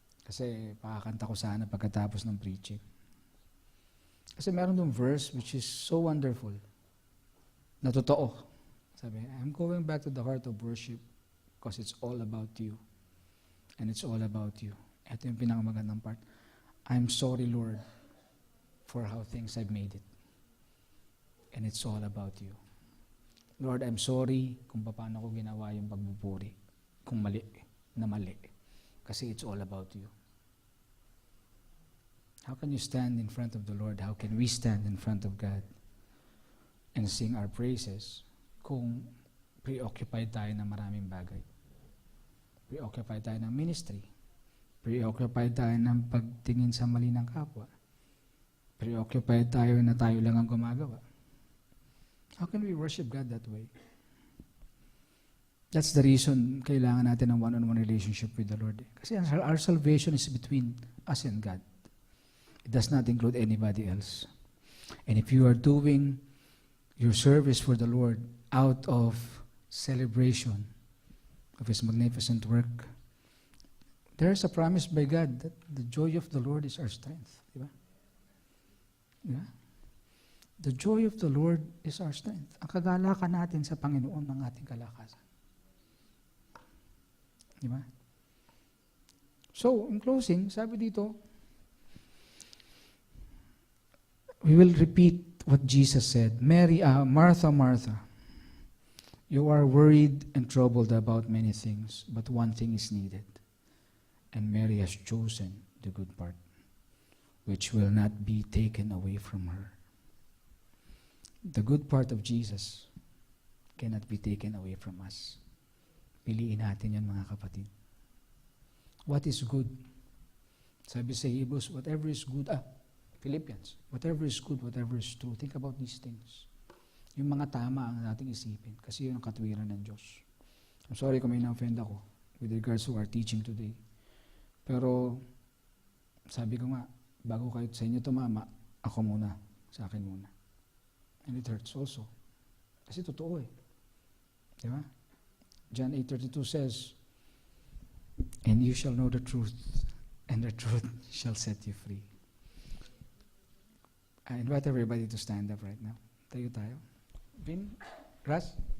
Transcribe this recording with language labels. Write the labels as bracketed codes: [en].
[tl] Kasi pakakanta ko sana pagkatapos ng preaching. Kasi meron yung [en] verse which is so wonderful, [tl] na totoo. Sabi, [en] I'm going back to the heart of worship because it's all about you. And it's all about you. [tl] Ito yung pinakamagandang part. [en] I'm sorry, Lord, for how things I've made it. And it's all about you. Lord, I'm sorry [tl] kung paano ko ginawa yung pagbuburi. Kung mali. Kasi [en] it's all about you. How can you stand in front of the Lord? How can we stand in front of God and sing our praises [tl] kung preoccupied tayo ng maraming bagay? Preoccupied tayo ng ministry. Preoccupied tayo ng pagtingin sa mali ng kapwa. Preoccupied tayo na tayo lang ang gumagawa. [en] How can we worship God that way? That's the reason [tl] kailangan natin ng [en] one-on-one relationship with the Lord. [tl] Kasi [en] our salvation is between us and God. It does not include anybody else. And if you are doing your service for the Lord out of celebration of His magnificent work, there is a promise by God that the joy of the Lord is our strength. [tl] Diba? [en] Yeah? The joy of the Lord is our strength. [tl] Ang kagalakan natin sa Panginoon ng ating kalakasan. Diba? [en] So, in closing, [tl] sabi dito, [en] we will repeat what Jesus said. Martha, Martha, you are worried and troubled about many things, but one thing is needed. And Mary has chosen the good part, which will not be taken away from her. The good part of Jesus cannot be taken away from us. [tl] Piliin natin yan, mga kapatid. [en] What is good? Sabi sa Hebrews, whatever is good, Philippians, whatever is good, whatever is true, think about these things. [tl] Yung mga tama ang nating isipin kasi yun ang katwiran ng Diyos. [en] I'm sorry kung may na-offend ako with regards to our teaching today. [tl] Pero sabi ko nga, bago kayo sa inyo tumama, ako muna, sa akin muna. [en] And it hurts also. [tl] Kasi totoo eh. Di ba? [en] John 8:32 says, and you shall know the truth, and the truth shall set you free. I invite everybody to stand up right now. [tl] Tayo. [en] Vin? Ras?